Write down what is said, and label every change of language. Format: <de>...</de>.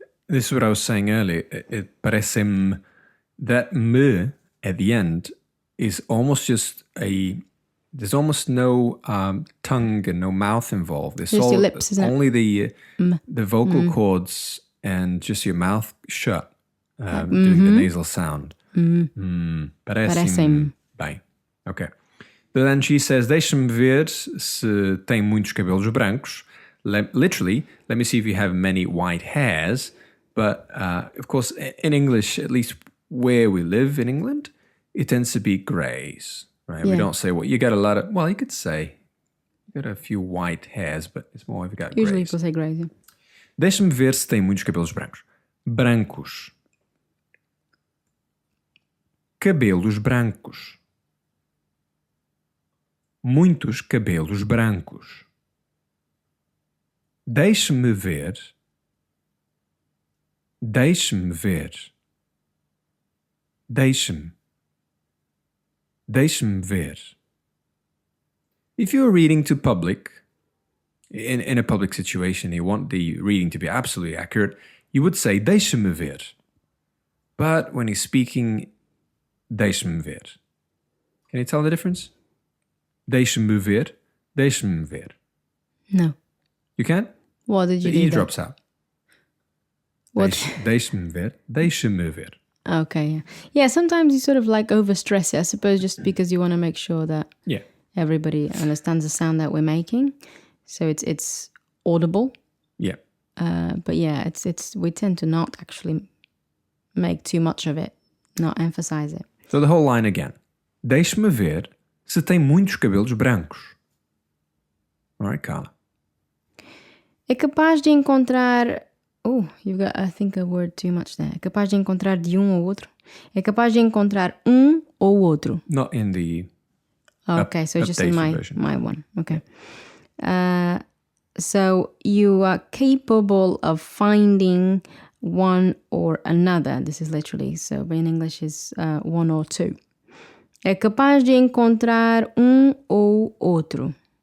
<en>This is what I was saying earlier. It parecem, that me at the end is almost just there's almost no tongue and no mouth involved. There's just your lips, isn't only it? the vocal cords and just your mouth shut, doing the nasal sound.</en> <pt>Parecem bem.</pt> <en>Okay. But then she says,</en> <pt>deixa-me ver se tem muitos cabelos brancos.</pt> <en>Literally, let me see if you have many white hairs. But, of course, in English, at least where we live in England, it tends to be greys, right? Yeah. We don't say, you got a lot of... Well, you could say you got a few white hairs, but it's more if you got greys. Usually people say greys, yeah.</en> <pt>Deixa-me ver se tem muitos cabelos brancos. Brancos. Cabelos brancos. Muitos cabelos brancos. Deixe-me ver... Deixe-me ver. Deixe-me ver.</pt> <en>If you're reading to public, in a public situation, you want the reading to be absolutely accurate, you would say</en> <pt>deixe-me ver.</pt> <en>But when he's speaking,</en> <pt>deixe-me ver.</pt> <en>Can you tell the difference?</en> <pt>Deixe-me ver, deixe-me ver.</pt> <en>No. You can't? What did you do? The E drops out. What? Deixe-me ver, deixe-me ver. Okay, yeah. Yeah, sometimes you sort of like overstress it, I suppose, just because you want to make sure that everybody understands the sound that we're making. So it's audible. Yeah. But yeah, it's we tend to not actually make too much of it, not emphasize it. So the whole line again.</en> <pt>Deixe-me ver se tem muitos cabelos brancos.</pt> <en>All right, Carla.</en> <pt>É capaz de encontrar...</pt> <en>Oh, you've got, I think, a word too much there.</en> <pt>É capaz de encontrar de um ou outro. É capaz de encontrar ou outro.</pt> <en>Not in the... Okay, so just in my one. Okay. So you are capable of finding one or another. This is literally, so in English is one or two.</en> <pt>É capaz de encontrar ou outro.</pt>